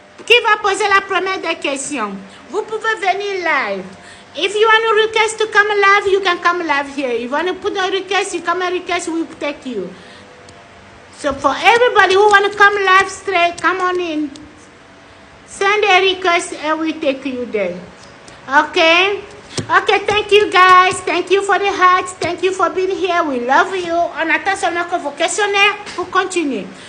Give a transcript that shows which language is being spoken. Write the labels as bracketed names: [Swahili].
[French] Qui va poser la première des questions? Vous pouvez venir live. [English] If you want a request to come live, you can come live here. If you want to put a request, you come a request, we'll take you. So for everybody who want to come live straight, come on in. Send a request and we take you there. Okay? Okay, thank you guys. Thank you for the hearts. Thank you for being here. We love you. [French] On attend seulement que vos questionnaires pour continuer.